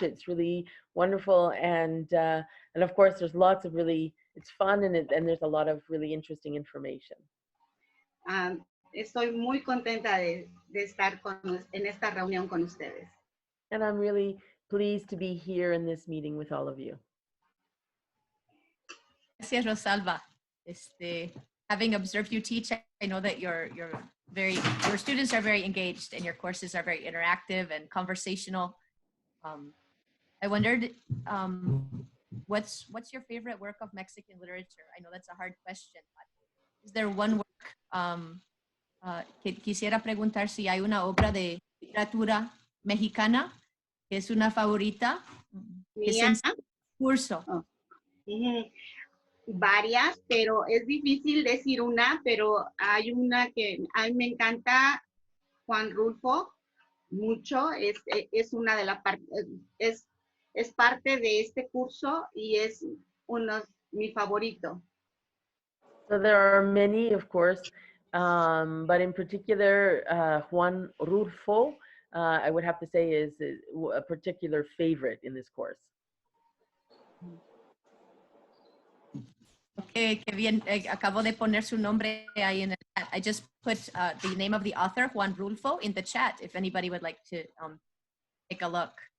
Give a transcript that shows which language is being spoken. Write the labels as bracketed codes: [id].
[en] It's really wonderful, and of course, there's lots of it's fun, and there's a lot of really interesting information. [es] Estoy muy contenta de estar en esta reunión con ustedes. [en] And I'm really pleased to be here in this meeting with all of you. [es] Gracias, Rosalba. [en] Having observed you teach, I know that your students are very engaged and your courses are very interactive and conversational. I wondered, what's your favorite work of Mexican literature? I know that's a hard question, but is there one work [es] que quisiera preguntar si hay una obra de literatura mexicana que es una favorita? Que es en curso. Oh. Varias, pero es difícil decir una, pero hay una que a mí me encanta, Juan Rulfo, mucho, es una de las es parte de este curso y es mi favorito. [en] So there are many, of course, but in particular, Juan Rulfo I would have to say is a particular favorite in this course. [es] Okay, qué bien. Acabo de poner su nombre ahí en el chat. [en] I just put the name of the author, Juan Rulfo, in the chat if anybody would like to take a look.